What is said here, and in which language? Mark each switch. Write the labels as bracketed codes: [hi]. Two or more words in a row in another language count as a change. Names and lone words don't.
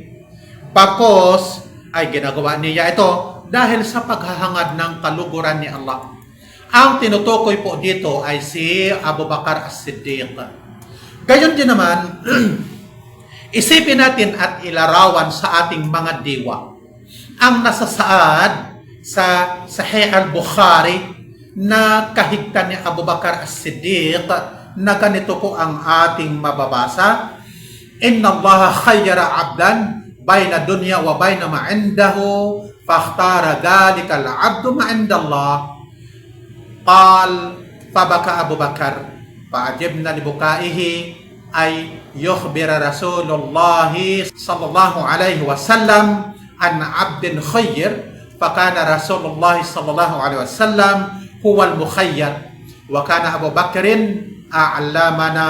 [tl] Bakos ay ginagawa niya ito dahil sa paghahangad ng kaluguran ni Allah. Ang tinutukoy po dito ay si Abu Bakar as-Siddiq. Gayon din naman, isipin natin at ilarawan sa ating mga diwa ang nasasaad sa Sahih al-Bukhari na kahigtan ni Abu Bakar as-Siddiq na ganito po ang ating mababasa. [ar] إن الله خير عبدا بين الدنيا وبين ما عنده فاختار ذلك العبد ما عند الله. قال فبكى أبو بكر فعجبنا لبكائه أن يخبر رسول الله صلى الله عليه وسلم عن عبد خير فكان رسول الله صلى الله عليه وسلم هو المخير وكان أبو بكر أعلمنا.